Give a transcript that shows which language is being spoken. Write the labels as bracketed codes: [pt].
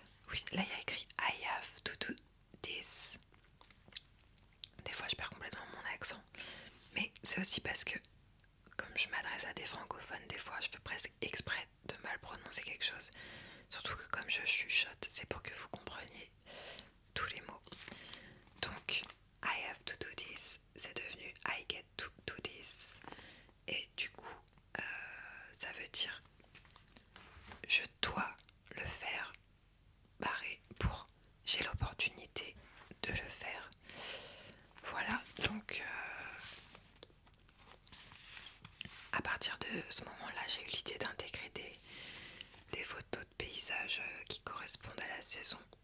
[fr] Oui, là il y a écrit [en] I have to do this. [fr] Des fois je perds complètement mon accent. Mais c'est aussi parce que comme je m'adresse à des francophones, des fois je fais presque exprès de mal prononcer quelque chose. Surtout que comme je chuchote, c'est pour que vous compreniez tous les mots. [en] Donc, I have to do this, [fr] c'est devenu [en] I get to do this. [fr] Et du coup, ça veut dire je dois le faire, barré pour j'ai l'opportunité de le faire. Voilà, donc à partir de ce moment-là, j'ai eu l'idée d'intégrer des photos de paysages qui correspondent à la saison.